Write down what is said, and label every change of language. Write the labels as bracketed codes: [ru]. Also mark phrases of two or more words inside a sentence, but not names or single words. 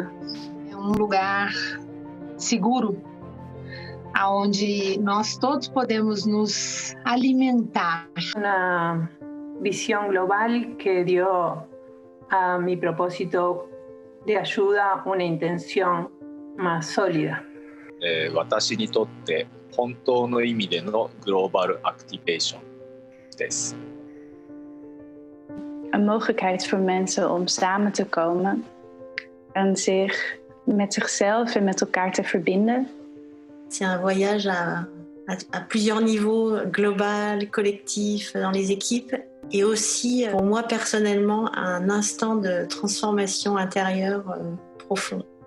[pt] É um lugar seguro, onde nós todos podemos nos alimentar. [es] Una visión global que dio a mi propósito de ayuda una intención más sólida. [ja] 私にとって本当の意味でのグローバルアクティベーションです。 [nl] Een mogelijkheid voor mensen om samen te komen en zich met zichzelf en met elkaar te verbinden. [fr] C'est un voyage à plusieurs niveaux, global, collectif, dans les équipes, et aussi, pour moi personnellement, un instant de transformation intérieure profond.